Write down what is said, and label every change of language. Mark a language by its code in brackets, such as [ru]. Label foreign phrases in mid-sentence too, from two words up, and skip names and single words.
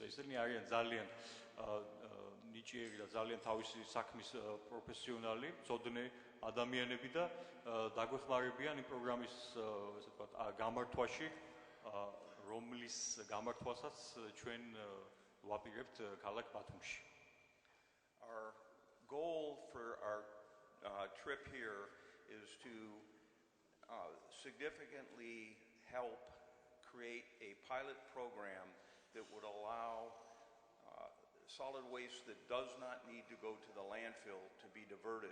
[ka] ესენი არიან ძალიან ნიჭიერი და ძალიან თავისი საქმის პროფესიონალი, მწოდნე ადამიანები და დაგვეხმარებიან იმ პროგრამის, ესე ვთქვათ, გამართვაში, რომლის გამართვასაც ჩვენ ვაპირებთ ქალაქ ბათუმში. [en] Our goal for our trip here is to significantly help create a pilot program that would allow solid waste that does not need to go to the landfill to be diverted.